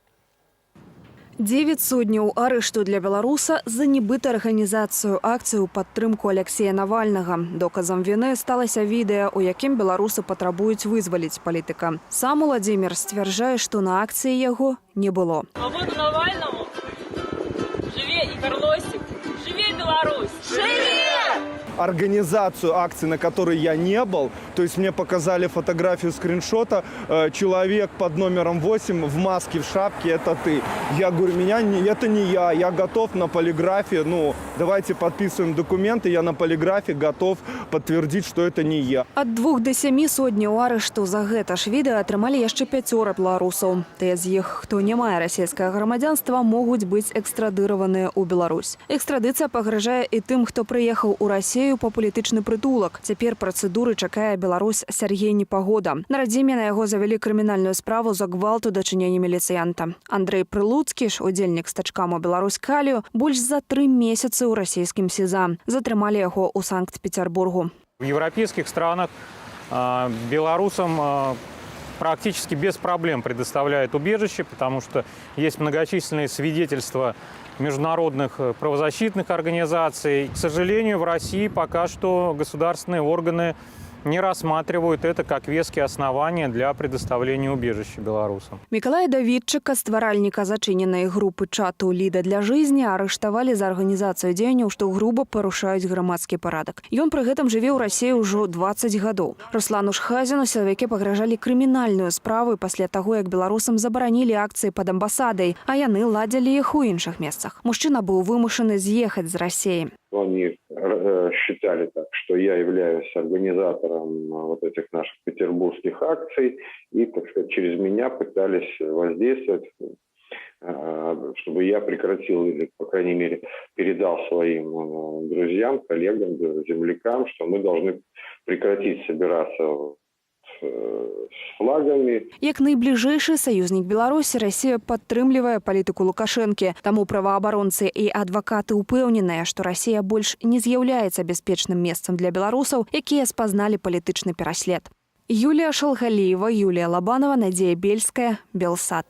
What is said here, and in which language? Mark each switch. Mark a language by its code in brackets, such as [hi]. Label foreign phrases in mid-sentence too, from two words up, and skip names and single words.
[be] 9 судняў арышту для беларуса за нібыта арганізацыю акцыю ў падтрымку Алексея Навальнага. Доказам віны сталася відэа, у якім беларусы патрабуюць вызваліць палітыка. Сам Уладзімір сцвярджае, што на акцыі яго не было. Свободу Навальному! Жыве Ігор Лосік! Жыве Беларусь! Жыве! [ru] Организацию акции, на которой я не был. То есть мне показали фотографию скриншота. Человек под номером 8 в маске, в шапке, это ты. Я говорю, это не я готов на полиграфе. Ну, давайте подписываем документы. Я на полиграфе готов подтвердить, что это не я. [be] Ад 2 до 7 судняў арышту за гэта ж відэа атрымалі яшчэ 5 беларусаў. Тыя з іх, хто не мае расійскага грамадзянства, могуць быць экстрадыраваныя ў Беларусь. Экстрадыцыя пагражае і тым, хто прыехаў у Расію по палітычны прытулак. Цяпер працэдуры чакае Беларусь Сергей Непагода. На радзіме на яго завялі крымінальную справу за гвалт у дачыненні міліцыянта. Андрэй Прылуцкі ж, удзельнік стачкаму Беларусь Калію, больш за 3 месяцы ў расійскім СІЗА. Затрымалі яго ў Санкт-Петербургу. [ru] В европейских странах белорусам практически без проблем предоставляют убежище, потому что есть многочисленные свидетельства международных правозащитных организаций. К сожалению, в России пока что государственные органы не рассматривают это как веские основания для предоставления убежища белорусам. [be] Миколая Давидчика, стваральніка зачыненай групы чату «Ліда для жизни», арыштавалі за арганізацыю дзеянняў, што груба парушаюць грамадскі парадак. Ён пры гэтым жыве ў Расіі ўжо 20 гадоў. Руслану Шхазіну сілавікі пагражалі крымінальную справу пасля таго, як беларусам забаранілі акцыі пад амбасадай, а яны ладзілі іх у іншых месцах. Мужчына быў вымушаны з'ехаць з Расіі. [ru] Они считали так, что я являюсь организатором вот этих наших петербургских акций и, так сказать, через меня пытались воздействовать, чтобы я прекратил или, по крайней мере, передал своим друзьям, коллегам, землякам, что мы должны прекратить собираться с флагами. [be] Як найбліжэйшы саюзнік Беларусі, Расія падтрымлівае палітыку Лукашэнкі. Таму праваабаронцы і адвакаты ўпэўненыя, што Расія больш не з'яўляецца бяспечным месцам для беларусаў, якія спазналі палітычны пераслед. Юлія Шалгаліева, Юлія Лабанова, Надзея Бельская, Белсат.